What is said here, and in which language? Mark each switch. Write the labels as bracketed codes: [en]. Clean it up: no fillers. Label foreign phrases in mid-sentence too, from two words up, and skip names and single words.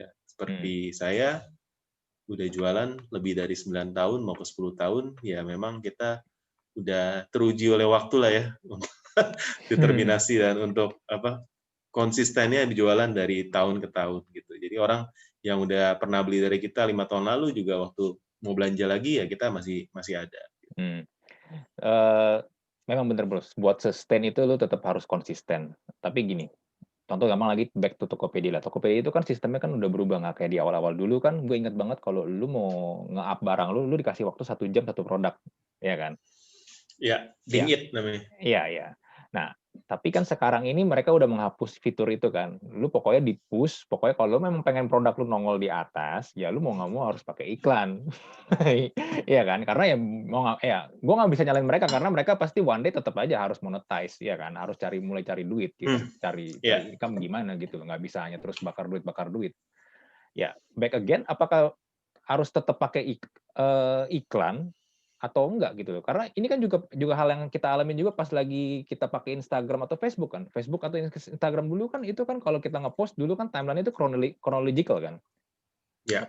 [id] Seperti saya udah jualan lebih dari 9 tahun mau ke 10 tahun, ya memang kita udah teruji oleh waktu lah ya, determinasi dan untuk konsistennya berjualan dari tahun ke tahun gitu. Jadi orang yang udah pernah beli dari kita 5 tahun lalu juga waktu mau belanja lagi ya kita masih ada. Hmm. Memang bener bro, buat sustain itu lu tetap harus konsisten. Tapi gini, contoh gampang lagi [en] back to [id] Tokopedia lah. Tokopedia itu kan sistemnya kan udah berubah, nggak kayak di awal-awal dulu kan. Gue inget banget kalau lu mau nge-up barang lu dikasih waktu 1 jam 1 produk, ya kan? Ya, Iya, dingit namanya. iya, iya. Nah, tapi kan sekarang ini mereka udah menghapus fitur itu kan. Lu pokoknya di-push, pokoknya kalau lu memang pengen produk lu nongol di atas, ya lu mau nggak mau harus pakai iklan. Iya kan? Karena ya mau nggak, ya gue nggak bisa nyalain mereka karena mereka pasti [en] one day [id] tetap aja harus monetize, ya kan? Harus mulai cari duit gitu, cari Ya, income gimana gitu, nggak bisa hanya terus bakar duit. Ya, [en] back again, [id] apakah harus tetap pakai iklan atau enggak gitu loh. Karena ini kan juga hal yang kita alamin juga pas lagi kita pakai Instagram atau Facebook kan. Facebook atau Instagram dulu kan itu kan kalau kita nge-post dulu kan timeline itu chronological kan. ya,